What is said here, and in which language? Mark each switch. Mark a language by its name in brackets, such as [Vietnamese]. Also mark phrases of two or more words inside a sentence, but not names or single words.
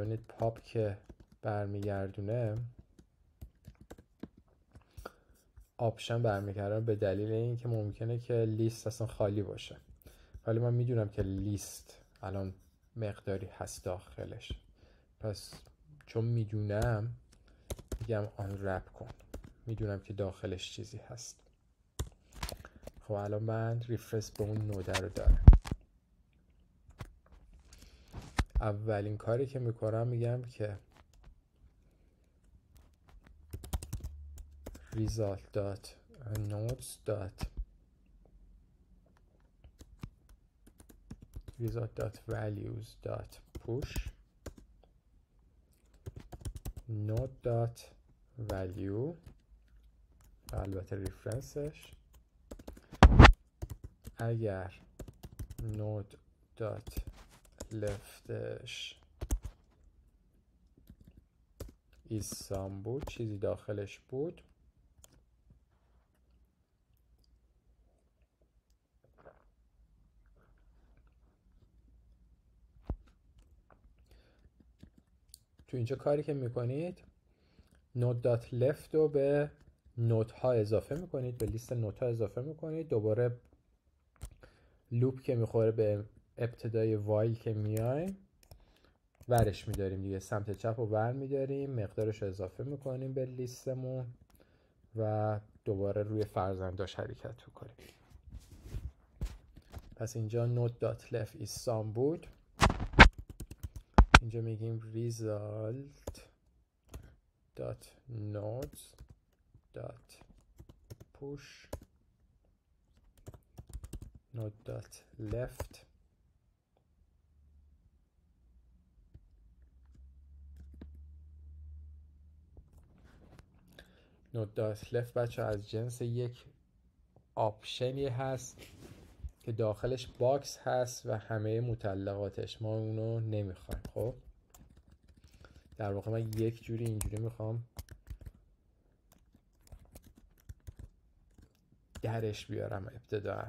[Persian] ببینید پاپ که برمیگردونه آپشن برمیگردونه به دلیل اینکه ممکنه که لیست اصلا خالی باشه، ولی من میدونم که لیست الان مقداری هست داخلش، پس چون میدونم میگم آن رپ کن، میدونم که داخلش چیزی هست. خب الان من ریفرنس به اون نوده رو دارم. اولین کاری که میکنم میگم که [English] result.values.push node.value [Persian] البته ریفرنسش اگر node.leftش [English] is some [Persian] بود، چیزی داخلش بود، تو اینجا کاری که میکنید node.left رو به نود ها اضافه میکنید، به لیست نود ها اضافه میکنید. دوباره لوپ که میخوره به ابتدای وایل که میایم ورش میداریم دیگه، سمت چپ رو ور میداریم، مقدارش رو اضافه میکنیم به لیستمون و دوباره روی فرزنداش حرکت میکنیم. پس اینجا node.left [English] is some [Persian] بود، اینجا میگیم [English] result.nodes.push node.left node.left [Persian] بچه از جنس یک آپشنی هست که داخلش باکس هست و همه مطلقاتش، ما اونو نمیخوایم. خب در واقع من یک جوری اینجوری میخوام درش بیارم ابتداً.